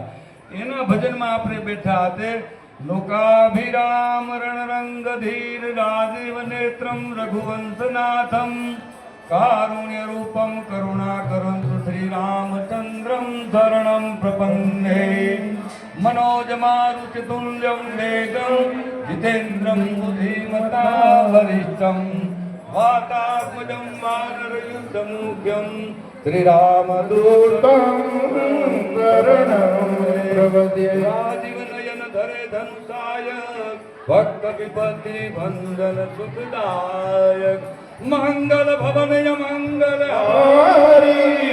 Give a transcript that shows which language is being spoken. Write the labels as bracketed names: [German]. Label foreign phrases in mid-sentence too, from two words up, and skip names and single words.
[Gujarati] એના ભજનમાં આપણે બેઠા હાથે [Sanskrit] लोकाभिराम रणरंग धीर राजीव नेत्रम रघुवंशनाथम कारुण्य रूपम करुणाकरं श्री रामचंद्रम शरणम प्रपन्ने मनोजमारुचितुल्यं वेगं जितेन्द्रं बुद्धिमतां वरिष्ठं वातात्मजं वानरयुद्धमुख्यं श्रीरामदूतं शरणं प्रपद्ये. [Awadhi] राजीवनयन धरे धनुषाय भक्त विपत्ति भंजन सुखदायक मंगल भवनय मंगल हारी